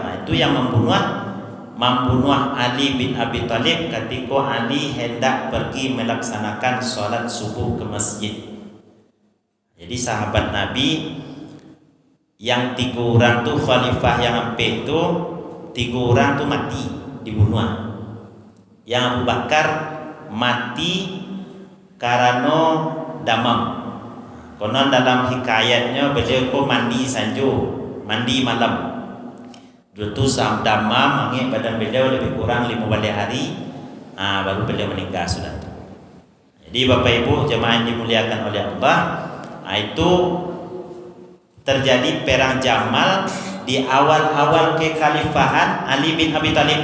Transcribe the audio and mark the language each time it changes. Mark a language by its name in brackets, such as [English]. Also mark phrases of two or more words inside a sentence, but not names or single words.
[Indonesian] Itu yang membunuh Ali bin Abi Thalib ketika Ali hendak pergi melaksanakan sholat subuh ke masjid. Jadi sahabat Nabi yang 3 orang tuh khalifah yang hampir itu 3 orang tuh mati dibunuh. Yang Abu Bakar mati karena damam. Konon dalam hikayatnya beliau kok mandi sanjo, mandi malam. Dulu tuh damam angin badan beliau lebih kurang 5 hari, baru beliau meninggal sudah. Jadi Bapak Ibu jemaah yang dimuliakan oleh Allah, itu terjadi perang Jamal di awal-awal kekhalifahan Ali bin Abi Thalib.